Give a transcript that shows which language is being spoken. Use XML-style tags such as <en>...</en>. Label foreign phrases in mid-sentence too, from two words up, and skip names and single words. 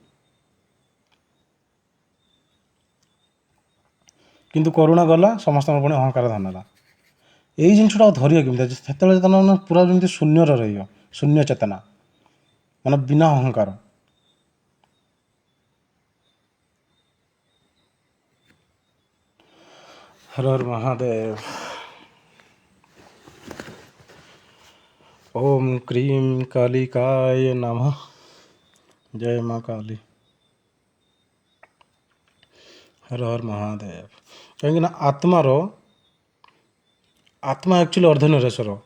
<or>କିନ୍ତୁ କରୁଣା ଗଲା, ସମସ୍ତଙ୍କର ପୁଣି ଅହଙ୍କାର ଧନ ହେଲା। ଏଇ ଜିନିଷଟା ଆଉ ଧରିବ କେମିତି? ସେତେବେଳେ ତମେ ପୁରା ଯେମିତି ଶୂନ୍ୟରେ ରହିବ, ଶୂନ୍ୟ ଚେତନା, ମାନେ ବିନା ଅହଙ୍କାର। ହର ହର ମହାଦେବ।</or> <sa>ओम क्रीम कालिकाय नमः।</sa> <hi>जय माँ काली। हर हर महादेव। कहीं आत्मा एक्चुअली अर्धनारेश्वर।</hi>